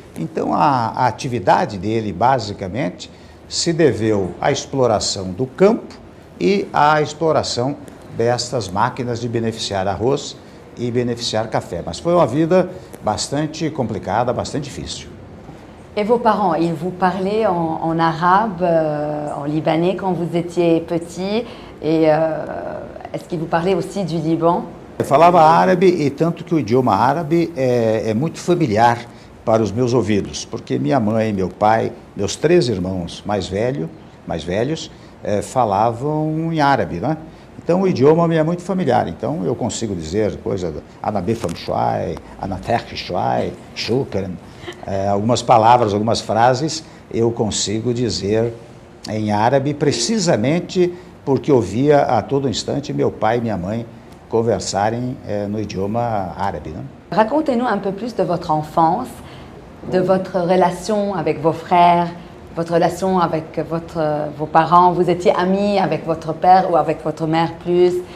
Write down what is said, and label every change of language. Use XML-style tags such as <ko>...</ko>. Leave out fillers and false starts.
<pt>Então a atividade dele basicamente se deveu à exploração do campo e à exploração destas máquinas de beneficiar arroz e beneficiar café. Mas foi uma vida bastante complicada, bastante difícil.</pt> <fr>Et vos parents, ils vous parlaient en arabe, en libanais quand vous étiez petit, et est-ce qu'ils vous parlaient aussi du Liban?</fr> <pt>Eu falava árabe e tanto que o idioma árabe é muito familiar para os meus ouvidos, porque minha mãe, meu pai, meus 3 irmãos mais velhos, falavam em árabe, né? Então o idioma me é muito familiar, então eu consigo dizer coisas,</pt> <ar>anabefam shuai, anaterk shuai, shukran,</ar> <pt>algumas palavras, algumas frases eu consigo dizer em árabe, precisamente porque ouvia a todo instante meu pai e minha mãe conversarem no idioma árabe, né?</pt> <fr>Racontez-nous un peu plus de votre enfance, de votre relation avec vos frères, votre relation avec vos parents. Vous étiez amis avec votre père ou avec votre mère plus?</fr>